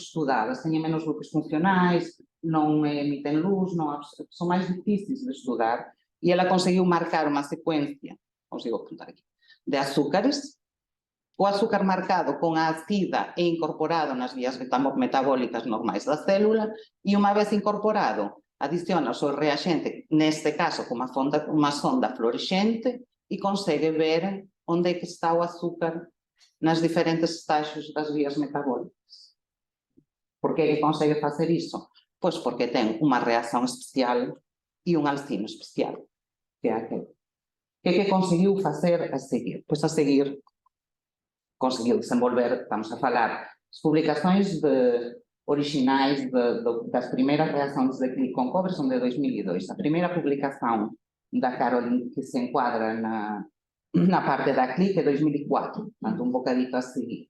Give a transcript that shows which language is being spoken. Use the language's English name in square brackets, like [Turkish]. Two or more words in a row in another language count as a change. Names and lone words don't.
[Galician] estudadas, teñen menos grupos funcionais, non emiten luz, non, son máis difíciles de estudar, e ela conseguiu marcar unha secuencia, consigo apuntar aquí, de azúcares, o azúcar marcado con a acida e incorporado nas vías metabólicas normais da célula, e unha vez incorporado, adiciona o seu reaxente, neste caso, como unha sonda fluorescente, e consegue ver onde é que está o azúcar nas diferentes estágios das vías metabólicas. Por que que consegue facer iso? Pois porque ten unha reacción especial e un alcino especial, que é aquel. Que conseguiu facer a seguir? [Portuguese] Pois a seguir conseguiu desenvolver, vamos a falar, as publicações originais das primeiras reações de clique com cobre são de 2002. A primeira publicação da Caroline que se enquadra na parte da clique é 2004, portanto um bocadito a seguir.